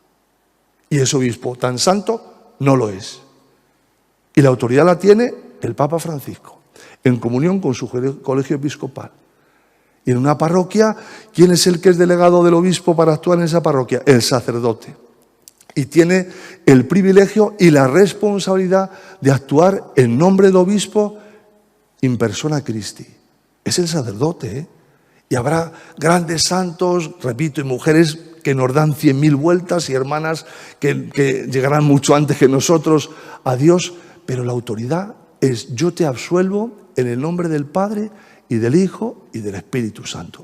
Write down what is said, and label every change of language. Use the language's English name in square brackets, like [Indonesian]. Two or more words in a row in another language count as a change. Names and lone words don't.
[Spanish] Y ese obispo tan santo no lo es. Y la autoridad la tiene el Papa Francisco, en comunión con su colegio episcopal. Y en una parroquia, ¿quién es el que es delegado del obispo para actuar en esa parroquia? El sacerdote. Y tiene el privilegio y la responsabilidad de actuar en nombre del obispo [Latin] in persona Christi. [Spanish] Es el sacerdote, Y habrá grandes santos, repito, y mujeres que nos dan 100.000 vueltas y hermanas que llegarán mucho antes que nosotros a Dios, pero la autoridad es: yo te absuelvo en el nombre del Padre y del Hijo y del Espíritu Santo.